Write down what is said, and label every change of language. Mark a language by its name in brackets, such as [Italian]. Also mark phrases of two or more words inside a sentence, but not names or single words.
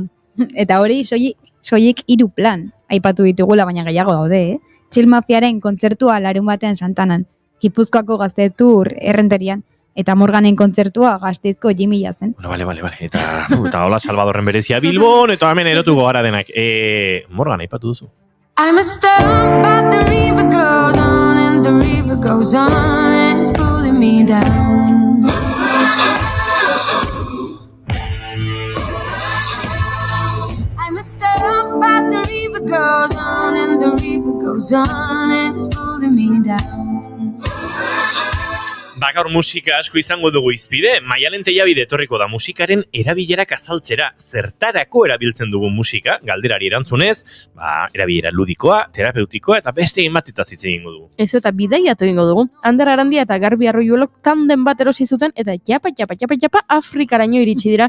[Basque] Eta hori soilik 3 plan aipatu ditugula, baina gehiago daude, Chill Mafiaren kontzertua larun batean Santanan, Gipuzkoako Gaztetur Errenterian, eta Morganen kontzertua Gasteizko Jimmy zen. [Spanish] Bueno, vale. [Basque] Eta hola Salvadorren berezia Bilbon, eta hemen erotuko gara denak. Morgan, aipatu duzu. [English] I'm a stone, but the river goes on, and the river goes on, and it's pulling me down. I'm a stone, but the river goes on, and the river goes on, and it's pulling me down. [Basque] Gaur musika asko izango dugu izpide, Maialen Tellabide etorriko da musikaren erabilerak azaltzera. Zertarako erabiltzen dugu musika, galderari erantzunez, erabilera ludikoa, terapeutikoa eta beste egin hitz egingo dugu. Ez eta bidaiatu egingo dugu. Ander Arandia eta Garbi Arroyuelok tanden bat erosi zuten eta japa Afrikaraino iritsi dira.